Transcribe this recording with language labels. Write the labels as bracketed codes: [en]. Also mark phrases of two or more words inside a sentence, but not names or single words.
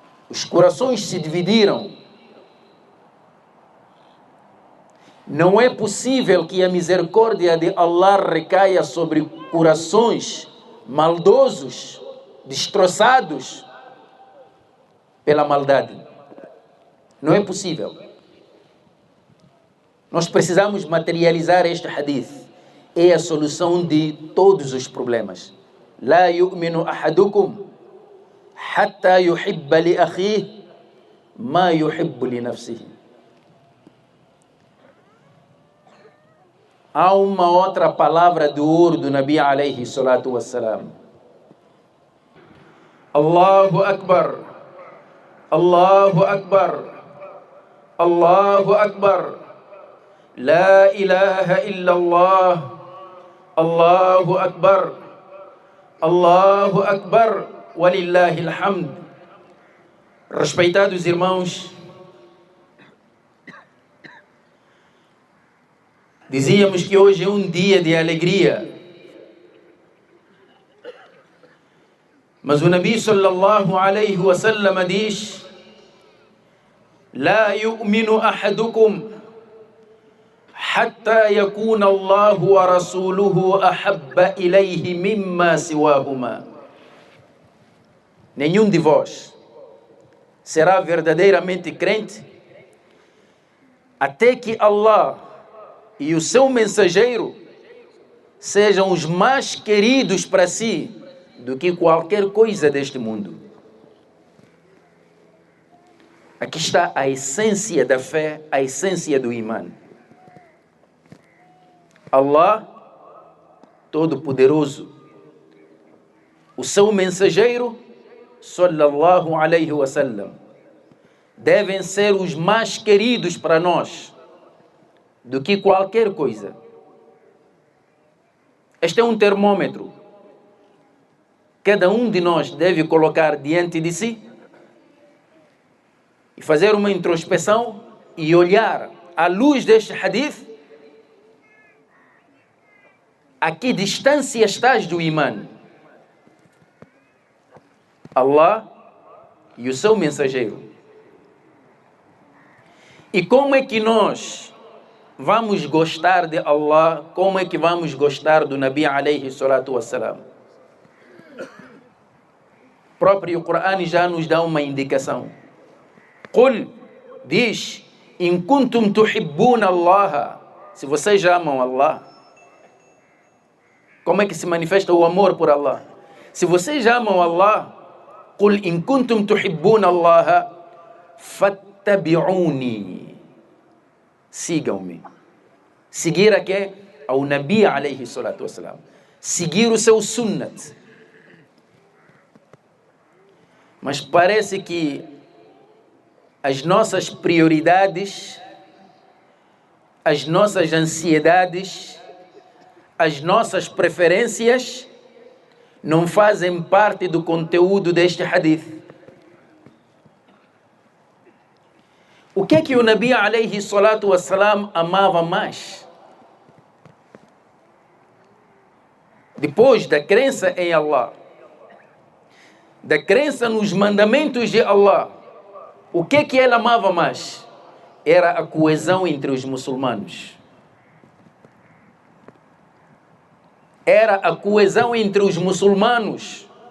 [pt] Os corações se dividiram. Não é possível que a misericórdia de Allah recaia sobre corações maldosos, destroçados pela maldade. Não é possível. Nós precisamos materializar este hadith. É a solução de todos os problemas. [ar] لا يؤمن أحدكم حتى يحب لأخيه ما يحب لنفسه. [pt] Há uma outra palavra de ouro do Nabi [ar] عليه الصلاة والسلام. الله أكبر، الله أكبر، الله أكبر، لا إله إلا الله، الله أكبر، الله أكبر، ولله الحمد. [pt] Respeitados irmãos, dizíamos que hoje é um dia de alegria. Mas o Nabi [ar] صلى الله عليه وسلم diz: لا يؤمن أحدكم حتى يكون الله ورسوله أحب إليه مما سواهما. [pt] Nenhum de vós será verdadeiramente crente até que Allah e o seu mensageiro sejam os mais queridos para si do que qualquer coisa deste mundo. Aqui está a essência da fé, a essência do Iman. Allah, Todo-Poderoso, o seu mensageiro, [ar] صلى الله عليه وسلم, [pt] devem ser os mais queridos para nós do que qualquer coisa. Este é um termômetro. Cada um de nós deve colocar diante de si e fazer uma introspeção e olhar à luz deste hadith a que distância estás do Iman. Allah e o seu mensageiro. E como é que nós vamos gostar de Allah? Como é que vamos gostar do Nabi [ar] عليه الصلاة والسلام? [pt] O próprio Corão já nos dá uma indicação. Qul, diz, [ar] إن كنتم تحبون الله, [pt] se vocês amam Allah. Como é que se manifesta o amor por Allah? Se vocês amam Allah, [ar] قل إن كنتم تحبون الله فاتبعوني, [pt] sigam-me. Seguir a quê? Ao Nabi [ar] عليه الصلاة والسلام. [pt] Seguir o seu sunnat. Mas parece que as nossas prioridades, as nossas ansiedades, as nossas preferências não fazem parte do conteúdo deste hadith. O que é que o Nabi [ar] عليه الصلاة والسلام [pt] amava mais? Depois da crença em Allah, da crença nos mandamentos de Allah, o que é que ele amava mais? Era a coesão entre os muçulmanos. Era a coesão entre os muçulmanos.